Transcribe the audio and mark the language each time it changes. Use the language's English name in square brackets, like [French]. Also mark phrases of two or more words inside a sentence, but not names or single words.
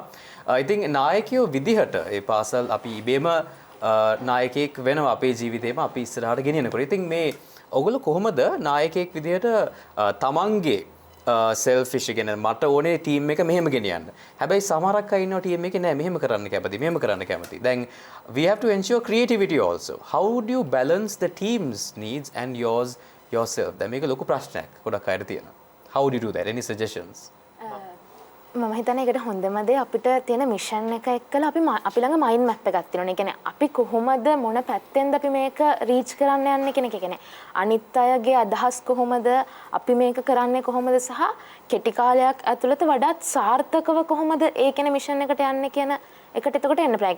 [Sinhala] ඉතින් නායකයෝ විදිහට ඒ පාසල් අපි ඉබේම නායකයෙක් වෙනවා අපේ ජීවිතේම අපි ඉස්සරහට ගෙනියනකොට. ඉතින් මේ ඔයගොල්ලෝ කොහොමද නායකයෙක් විදිහට තමන්ගේ selfish කියන්නේ මට ඕනේ ටීම් එක මෙහෙම ගෙනියන්න. හැබැයි සමහරක් අය ඉන්නවා ටීම් එකේ නෑ මෙහෙම කරන්න කැමති මෙහෙම කරන්න කැමති. [English] දැන් we have to ensure creativity also. How would you balance the team's needs and yourself? [Sinhala] දැන් මේක ලොකු ප්‍රශ්නයක් ගොඩක් අයට තියෙනවා. [English] How would you do that? Any suggestions? [Sinhala] මම හිතන්නේ ඒකට හොඳම දේ අපිට තියෙන මිෂන් එක එක්කලා අපි ළඟ [English] mind map [Sinhala] එකක් තියෙනවා. ඒ කියන්නේ අපි කොහොමද මොන පැත්තෙන්ද අපි මේක රීච් කරන්න යන්නේ කියන එක. කියන්නේ අනිත් අයගේ අදහස් කොහොමද අපි මේක කරන්නේ කොහොමද සහ කෙටි කාලයක් ඇතුළත වඩාත් සාර්ථකව කොහොමද ඒ කියන මිෂන් එකට යන්නේ කියන එකට එතකොට එන්න ප්‍රය.